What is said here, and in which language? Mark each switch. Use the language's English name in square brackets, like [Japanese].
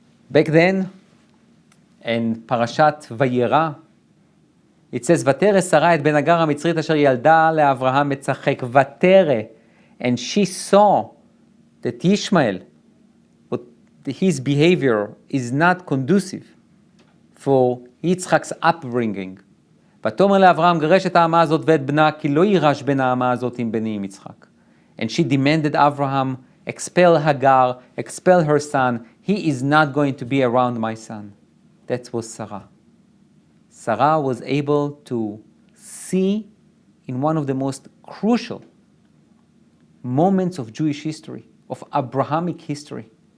[English] Back then, in Parashat Vayera, it says, [Hebrew] ותרא שרה את בן הגר המצרית אשר ילדה לאברהם מצחק, ותרא, [English] and she saw that Ishmael, but his behavior is not conducive for Yitzchak's upbringing. [Hebrew] ותאמר לאברהם, גרש את האמה הזאת ואת בנה, כי לא יירש בין האמה הזאת עם בני עם יצחק. [English] And she demanded Abraham, expel Hagar, expel her son. He is not going to be around my son. That was Sarah. Sarah was able to see in one of the most crucial moments of Jewish history, of Abrahamic history.